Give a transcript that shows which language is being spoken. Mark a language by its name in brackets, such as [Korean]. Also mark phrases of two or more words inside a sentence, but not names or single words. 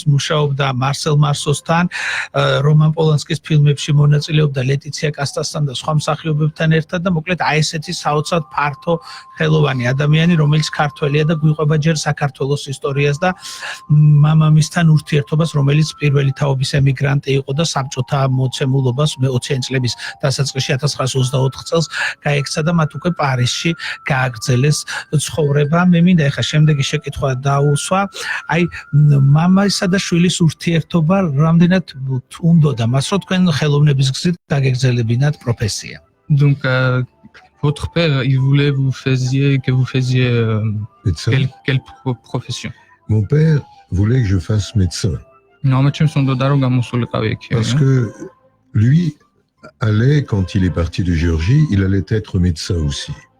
[Georgian] მუშაობდა მარსელ მარსოსთან, რომან პოლანსკის ფილმებში მონაწილეობდა ლეტიცია კასტასთან და სხვა მსახიობებთან ერთად და მოკლედ აი ესეთი საოცრად ფართო ხელოვანი ადამიანი, რომელიც ქართველია და გვიყვება ჯერ საქართველოს ისტორიას და მამამისთან ურთიერთობას, რომელიც პირველი თაობის ემიგრანტი იყო და საბჭოთა მოცემულობას 20-იან წლების დასაწყისში 1924 წელს გაექცა და მათ უკვე პარიზში გააგრძელეს ცხოვრება. მე მინდა ეხლა შემდეგი შეკითხვა დაუსვა. აი მამასა და შვილის ურთიერთობა რამდენად უნდოდა მას, რომ თქვენ ხელოვნების გზით დაგეგრძელებინათ პროფესია? [French] Donc votre père il voulait vous faisiez quelle profession? Mon père voulait que je fasse médecin. Parce que lui allait, quand il est parti de Géorgie, il allait être médecin aussi.